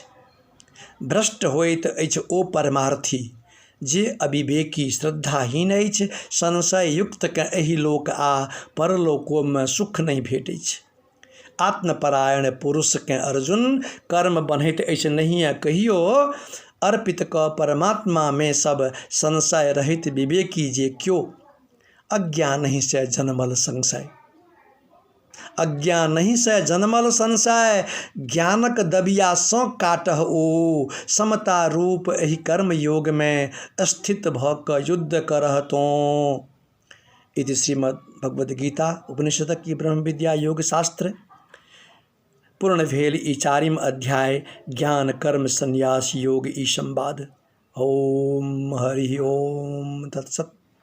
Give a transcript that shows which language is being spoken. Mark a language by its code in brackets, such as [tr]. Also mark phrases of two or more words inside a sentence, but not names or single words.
[mai] भ्रष्ट होइत अछि ओ परमार्थी जे अविवेकी श्रद्धाहीन अछि। संशय युक्त के एहि लोक आ परलोको में सुख नहीं भेटै छै। आत्मपरायण पुरुष के अर्जुन कर्म बनैत अछि नहीं कहियो। अर्पित क परमात्मा में सब संशय रहित विवेकी जे क्यों। अज्ञान नहीं से जन्मल संशय अज्ञान नहीं से जन्मल संशय। ज्ञानक दबिया सो काटह ओ समता रूप एहि कर्म योग में स्थित भ क युद्ध करह तो। [sa] इति श्रीमद् भगवद गीता उपनिषद [mai] की ब्रह्म विद्या योग शास्त्र पूर्ण भेल ई 4वीं अध्याय ज्ञान कर्म संन्यास योग ई संवाद। [sa] ओम हरि ओम तत्सत।